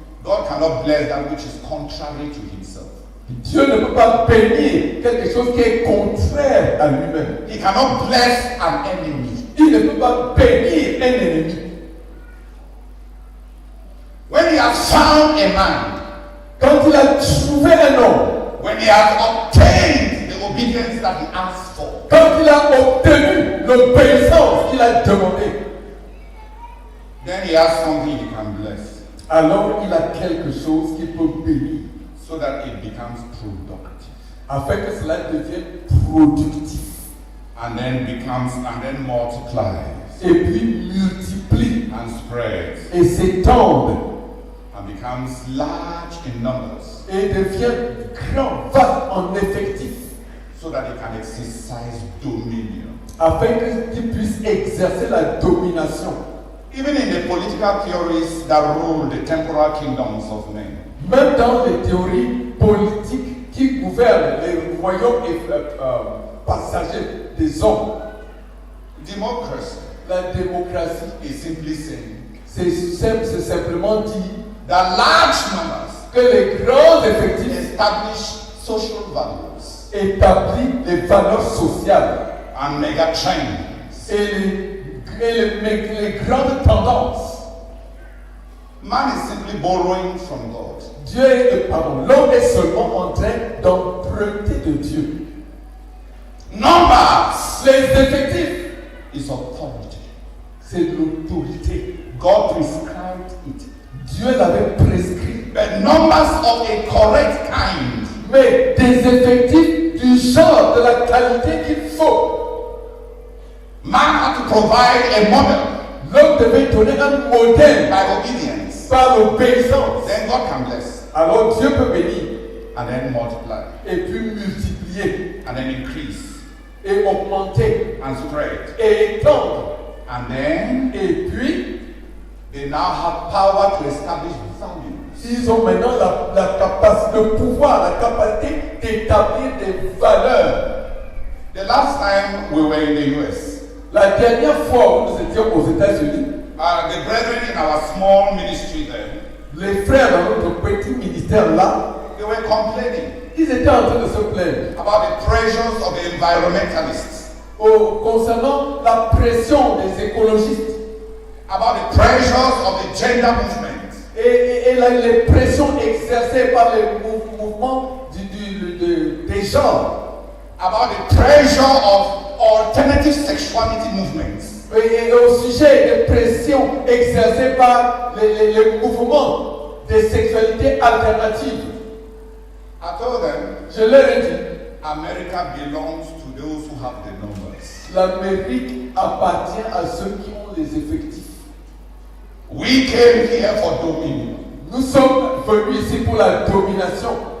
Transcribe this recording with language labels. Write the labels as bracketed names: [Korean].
[English] God cannot bless that which is contrary to himself. [French] Dieu ne peut pas bénir quelque chose qui est contraire à lui-même. [English] He cannot bless an enemy. [French] Il ne peut pas bénir un ennemi. [English] When he has found a man, [French] Quand il a trouvé un homme, [English] when he has obtained the obedience that he asked for, [French] quand il a obtenu l'obéissance qu'il a demandée, [English] then he has something he can bless [French] alors il a quelque chose qui peut bénir [English] so that it becomes productive [French] afin que cela devienne productif [English] and then multiplies [French] et puis multiplie [English] and spreads [French] et s'étende [English] and becomes large in numbers [French] et devient grand, vaste en effectif [English] so that it can exercise dominion. [French] afin qu'il puisse exercer la domination. [English] Even in the political theories that rule the temporal kingdoms of men, [French] Même dans les théories politiques qui gouvernent les royaumes passagers des hommes, [English] democracy [French] la démocratie, [English] is simply saying [French] c'est simplement dit [English] that large numbers [French] que les grands effectifs [English] establish social values [French] établissent les valeurs sociales [English] and mega trends. [French] et les grandes tendances. [English] Man is simply borrowing from God. [French] L'homme est seulement en train d'emprunter de Dieu. [English] Numbers [French] Les effectifs, [English] is authority. [French] c'est l'autorité. [English] God prescribed it. [French] Dieu l'avait prescrit. [English] But numbers of a correct kind [French] Mais des effectifs du genre, de la qualité qu'il faut. [English] man had to provide a model [French] L'homme devait donner un modèle [English] by obedience. [French] par l'obéissance. [English] Then God can bless. [French] Alors Dieu peut bénir. [English] and then multiply, [French] et puis multiplier, [English] and then increase, [French] et augmenter, [English] and spread. [French] et étendre. [English] And then [French] Et puis, [English] they now have power to establish values. [French] ils ont maintenant la capacité, le pouvoir, la capacité d'établir des valeurs. [English] The last time we were in the US, [French] La dernière fois où nous étions aux États-Unis, [English] the brethren in our small ministry there, [French] les frères dans notre petit ministère là, [English] they were complaining [French] ils étaient en train de se plaindre [English] about the pressures of the environmentalists, [French] concernant la pression des écologistes [English] about the pressures of the gender movement, [French] et les pressions exercées par les mouvements des genres, [English] about the pressure of alternative sexuality movements. [French] et au sujet des pressions exercées par les mouvements des sexualités alternatives. [English] I told them, [French] Je leur ai dit, [English] America belongs to those who have the numbers. [French] l'Amérique appartient à ceux qui ont les effectifs. [English] We came here for dominion. [French] Nous sommes venus ici pour la domination.